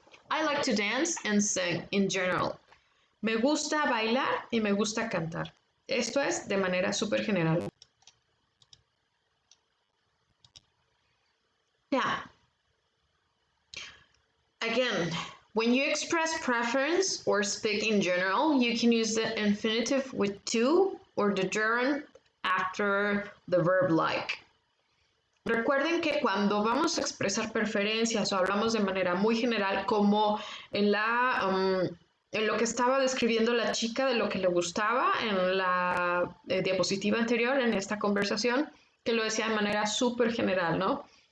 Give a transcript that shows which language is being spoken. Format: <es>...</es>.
<en>I like to dance and sing in general.</en> <es>Me gusta bailar y me gusta cantar. Esto es de manera súper general.</es> <en>Now, again, when you express preference or speak in general, you can use the infinitive with to or the gerund after the verb like.</en> <es>Recuerden que cuando vamos a expresar preferencias o hablamos de manera muy general, como en lo que estaba describiendo la chica de lo que le gustaba en la diapositiva anterior, en esta conversación, que lo decía de manera súper general, ¿no?</es>